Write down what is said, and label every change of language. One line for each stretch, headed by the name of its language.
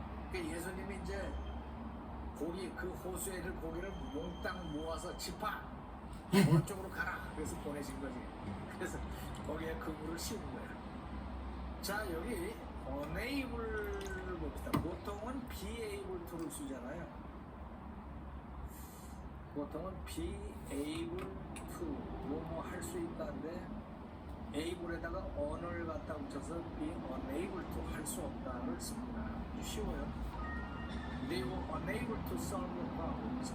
Korean: 그러니까 예수님이 이제 그 호수에 있는 고기를 몽땅 모아서 집합 오른쪽으로 가라. 그래서 보내신 거지. 그래서 거기에 그물을 씌운 거예요. 자, 여기 unable를 봅시다. 보통은 be able to를 쓰잖아요. 보통은 be able to 뭐 할 수 있다는데 able에다가 on을 갖다 붙여서 be unable to 할 수 없다를 씁니다. 쉬워요.
English: They were unable to solve the problems.